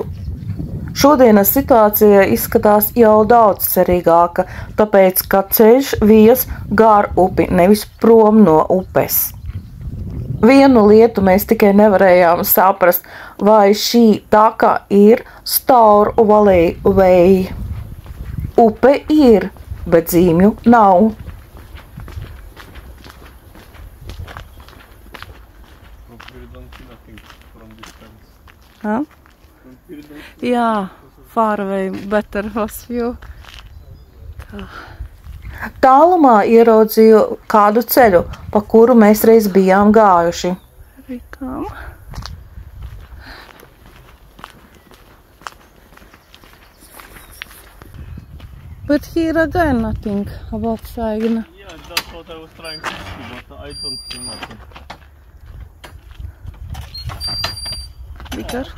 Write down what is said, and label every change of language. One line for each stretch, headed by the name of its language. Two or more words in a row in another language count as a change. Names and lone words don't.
Latvian: Šodienas situācija izskatās jau daudz cerīgāka, tāpēc, ka ceļš vies gar upi, nevis prom no upes. Vienu lietu mēs tikai nevarējām saprast, vai šī taka ir Stour Valley. Upe ir, bet zīmju nav. Huh?
English: Yeah, far away, better was view.
Latvian: Tālumā ieraudzīju kādu ceļu, pa kuru mēs reiz bijām gājuši.
English: Here we come. But here again nothing about Saigna. Yeah, that's what I was trying to see, but I don't see nothing. Be careful.